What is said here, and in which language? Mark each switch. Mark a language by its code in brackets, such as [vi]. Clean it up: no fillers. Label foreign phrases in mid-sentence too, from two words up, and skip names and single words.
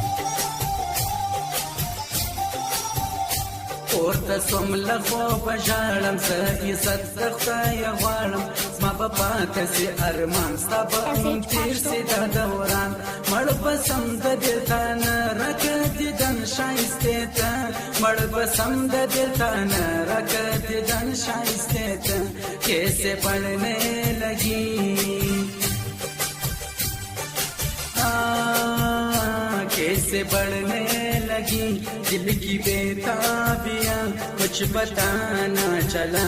[ps] پورته سوم له خوبه ژاړم زه عزت د خدایه غواړم زما به پاته سي ارمان ستا به هم تېر سي دا دوران مړ به سم د دلتانه راکه دیدن ښایستې ته مړ به سم د دلتانه راکه دیدن ښایستې ته [ur] کیسے پڑھنے لگی کیسے بڑھنے لگی دل کی بیتابیاں کچھ پتا نہ چلا